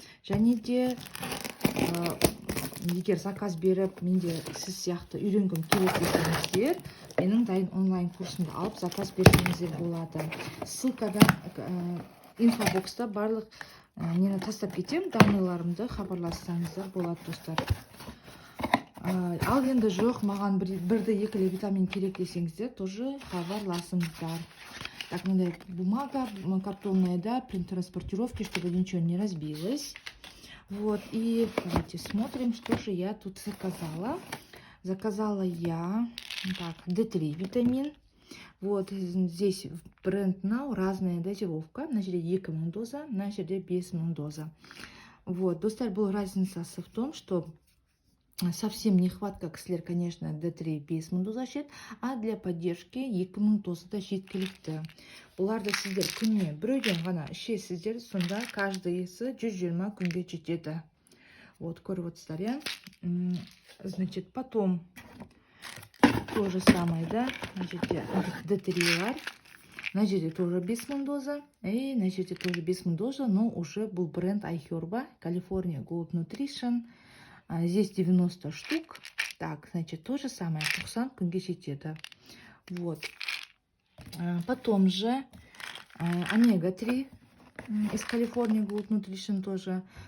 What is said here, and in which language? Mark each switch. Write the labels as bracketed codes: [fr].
[kk] Және де егер заказ беріп, менде сіз сияқты үйренгім керек десеңіздер, менің дайын онлайн курсымды алып заказ берсеңіздер болады. Ссылкада инфобокста барлық нені тастап кетем, данныйларымды хабарлассаңыздар болады, достар. Ал енді жоқ, маған бірді екілі витамин керек десеңіздер, тоже хабарласыңыздар. [ru] Так, мындай бумага картонная, да, при транспортировке, чтобы ничего не разбилось. Вот, и давайте смотрим, что же я тут заказала. Заказала я, так, D3 витамин. Вот, здесь бренд Now, разная дозировка. На жерде 2000 доза, на жерде 5000 доза. Вот, достар, была разница в том, что совсем нехватка кісілер, конечно, D3 5000 доза жет, а для поддержки 2000 доза да жеткілікті. [kk] Бұларды сіздер күніне біреуден ғана ішесіздер, сонда каждыйсы 120 күнге жетеді. Вот, көріп отырсыздар, я. [ru] Значит, потом то же самое, да, значит, D3 бар. На жерде тоже 5000 доза, и на жерде тоже 5000 доза, но уже был бренд iHerb, California Gold Nutrition. Здесь 90 штук. Так, значит, то же самое, [kk] 90 күнге жетеді. [ru] Вот. Потом же омега-3 из California Gold Nutrition тоже.